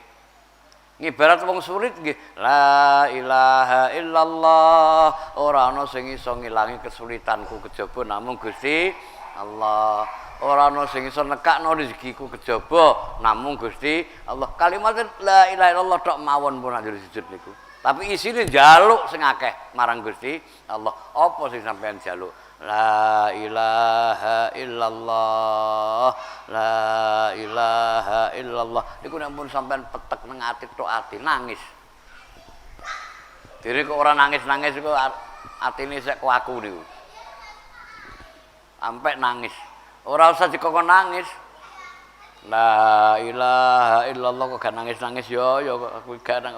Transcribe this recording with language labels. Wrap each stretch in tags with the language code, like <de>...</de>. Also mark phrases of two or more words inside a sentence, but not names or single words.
<jv>Ngibarat wong sulit nggih.</jv> <ar>لا إله إلا الله</ar> <jv>ora ana sing iso ngilangi kesulitanku kejaba namung Gusti Allah. Ora ana sing iso nekakno rezekiku kejaba namung Gusti Allah. Kalimat</jv> <ar>لا إله إلا الله</ar> <jv>tok mawon pun anjur sujud niku. Tapi isine njaluk sing akeh marang Gusti Allah. Apa sing sampean njaluk?</jv> <ar>لا إله إلا الله، لا إله إلا الله.</ar> <jv>Niku nek pun sampean petek nang ati tok ati nangis. Dene kok ora nangis-nangis iku atine sek kuaku niku. Sampai nangis. Ora usah dikokon nangis.</jv> <ar>لا إله إلا الله</ar> <jv>kok gak nangis-nangis ya aku gak nangis.</jv>